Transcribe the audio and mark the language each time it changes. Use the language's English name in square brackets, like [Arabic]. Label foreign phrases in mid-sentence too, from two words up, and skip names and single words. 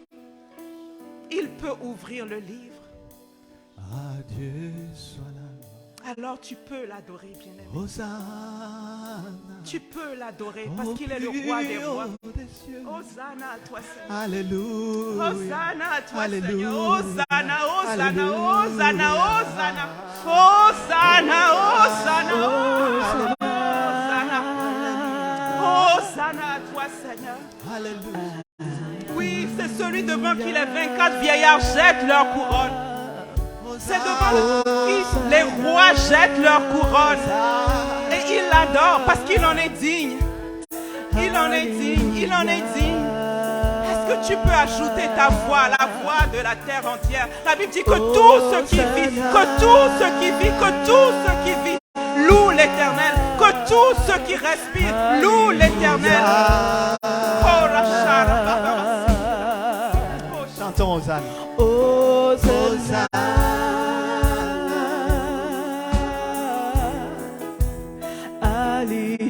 [French] Il peut ouvrir le livre. À Dieu soit la gloire. Alors tu peux l'adorer, bien-aimé. Hosanna. Tu peux l'adorer parce qu'il est le roi des rois. Hosanna à toi, Seigneur. Alléluia. Hosanna à toi, Alléluia. Seigneur. Hosanna, Hosanna, Alléluia. Hosanna, Hosanna. Hosanna, Hosanna, Hosanna. Hosanna à toi, Seigneur. Alléluia. Oui, c'est celui devant qui les 24 vieillards jettent leur couronne. C'est devant qui les rois jettent leur couronne. Et ils l'adorent parce qu'il en est digne. Il en est digne, il en est digne. Est-ce que tu peux ajouter ta voix à la voix de la terre entière? La Bible dit que tout ce qui vit, que tout ce qui vit, que tout ce qui vit loue l'Éternel, que tout ce qui respire loue l'Éternel. Chantons Hosanna. Hosanna. Ali.